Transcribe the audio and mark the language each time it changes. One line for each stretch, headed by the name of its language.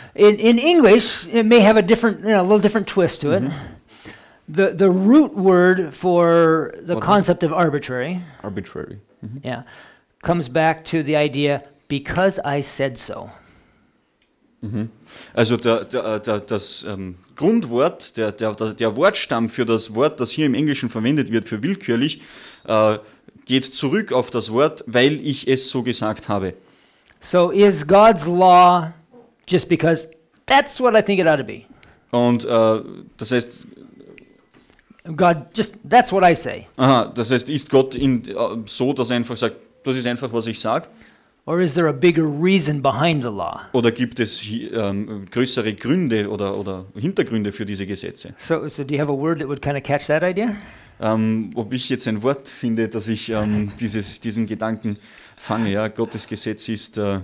English: In English, it may have a different, a little different twist to it. The root word for the concept of arbitrary. Arbitrary. Yeah, comes back to the idea because I said so.
German: Also das Grundwort, der Wortstamm für das Wort, das hier im Englischen verwendet wird für willkürlich, geht zurück auf das Wort, weil ich es so gesagt habe.
English: So is God's law just because that's what I think it ought to be?
German: Und das heißt,
English: that's what I say.
German: Das heißt, ist Gott so, dass er einfach sagt, das ist einfach, was ich sage?
English: Or is there a bigger reason behind the law?
German: Oder gibt es größere Gründe oder Hintergründe für diese Gesetze?
English: So do you have a word that would kind of catch that idea?
German: Ob ich jetzt ein Wort finde, dass ich diesen Gedanken fange, ja, Gottes Gesetz ist